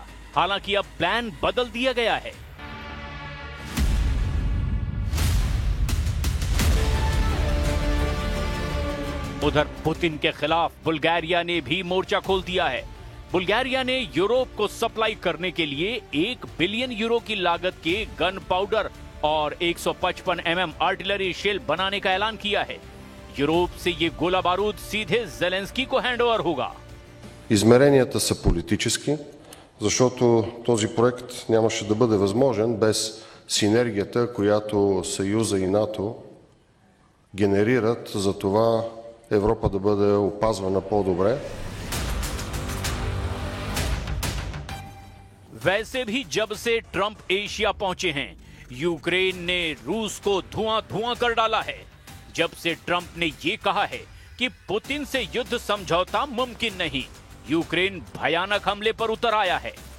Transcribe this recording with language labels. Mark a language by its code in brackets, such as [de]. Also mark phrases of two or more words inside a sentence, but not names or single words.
[hi] हालांकि अब प्लान बदल दिया गया है। उधर पुतिन के खिलाफ बुल्गारिया ने भी मोर्चा खोल दिया है। बुल्गारिया ने यूरोप को सप्लाई करने के लिए 1 [en] billion euro [hi] की लागत के [en] gun powder [hi] और 155 mm [en] artillery shell [hi] बनाने का ऐलान किया है। यूरोप से ये गोला बारूद सीधे जेलेंस्की को हैंडओवर होगा। [bg] Измеренията са политически, защото този проект нямаше да бъде възможен без синергията, която Съюза и НАТО генерират за това Европа да бъде опазвана по-добре. [hi] वैसे भी जब से ट्रंप एशिया पहुंचे हैं, यूक्रेन ने रूस को धुआं कर डाला है। जब से ट्रंप ने यह कहा है कि पुतिन से युद्ध समझौता मुमकिन नहीं, यूक्रेन भयानक हमले पर उतर आया है।